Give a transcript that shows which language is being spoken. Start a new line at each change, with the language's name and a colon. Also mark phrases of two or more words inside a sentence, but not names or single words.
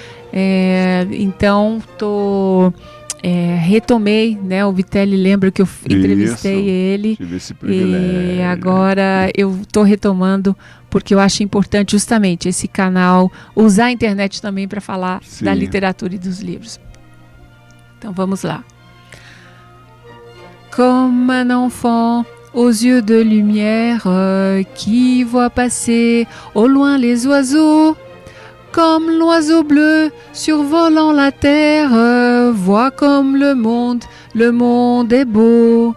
Portuguese: Então retomei, né? O Vitelli lembra que eu entrevistei ele. Tive esse privilégio. E agora eu estou retomando porque eu acho importante justamente esse canal, usar a internet também para falar da literatura e dos livros. Então vamos lá.
French: Comme un enfant aux yeux de lumière qui voit passer au loin les oiseaux. Comme l'oiseau bleu survolant la terre, voit comme le monde est beau.